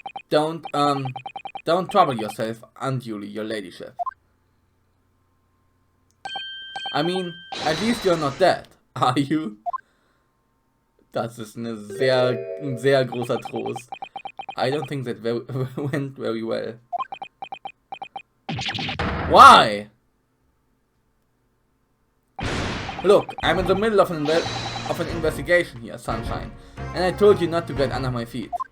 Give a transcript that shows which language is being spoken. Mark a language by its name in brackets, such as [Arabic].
[English] Don't trouble yourself unduly, your ladyship. I mean, at least you're not dead, are you? [German] Das ist eine sehr großer Trost. [English] I don't think that went very well. Why? Look, I'm in the middle of an investigation here, Sunshine, and I told you not to get under my feet.